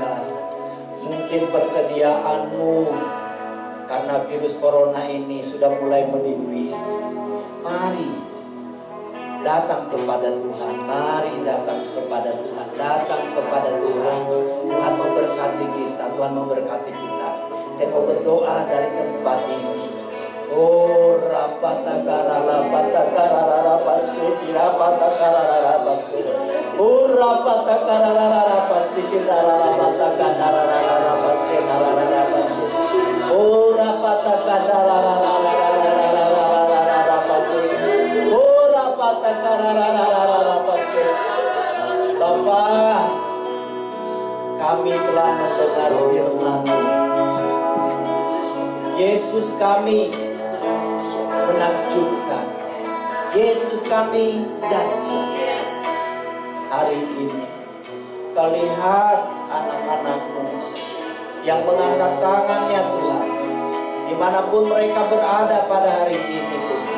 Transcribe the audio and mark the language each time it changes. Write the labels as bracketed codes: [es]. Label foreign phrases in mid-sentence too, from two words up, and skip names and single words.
[id] Mungkin persediaanmu karena virus corona ini sudah mulai menipis. Mari datang kepada Tuhan. Mari datang kepada Tuhan. Datang kepada Tuhan. Tuhan memberkati kita. Tuhan memberkati kita. Saya mau berdoa dari tempat ini. Oh, rapatakarara patakarara pasuki rapatakarara pasu. Oh, rapatakarara pasuki rapatakarara pasu. Oh, rapatakarara pasu. Oh, rapatakarara pasu. Bapa, kami telah mendengar firman-Mu. Yesus kami menakjubkan. Yesus kami dahsyat. Hari ini Kau lihat anak-anak-Mu yang mengangkat tangannya Tuhan, dimanapun mereka berada pada hari ini Tuhan.